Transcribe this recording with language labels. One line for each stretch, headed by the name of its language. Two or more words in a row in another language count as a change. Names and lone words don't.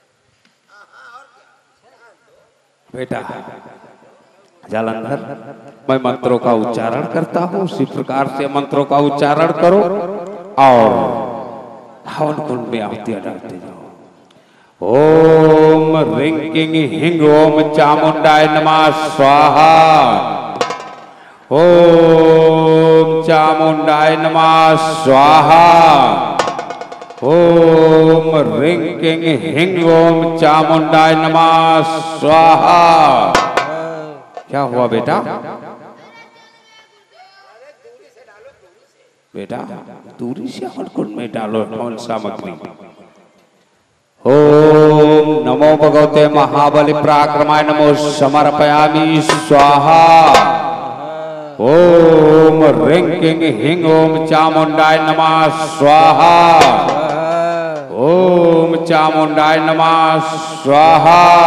Hindi: और क्या बेटा जालंधर, मैं मंत्रों का उच्चारण करता हूँ, उसी प्रकार से मंत्रों का उच्चारण करो और हवन कुंड में आहुति डालते जाओ।
Sanskrit: ओम रिंग किंग हिंग ओम चामुंडाय नमः स्वाहा। ओम चामुंडाय नमः स्वाहा। ओम रिंग किंग हिंग ओम चामुंडाय नमः स्वाहा।
Hindi: क्या हुआ बेटा? बेटा दूरी से हवन कुंड में डालो हवन सामग्री।
Sanskrit: ओम नमो भगवते महाबली पराक्रमाय नमो समर्पयामि स्वाहा। ओम रिंग किंग हिंग ओम चामुंडाय नमः स्वाहा। ओम चामुंडाय नमः स्वाहा।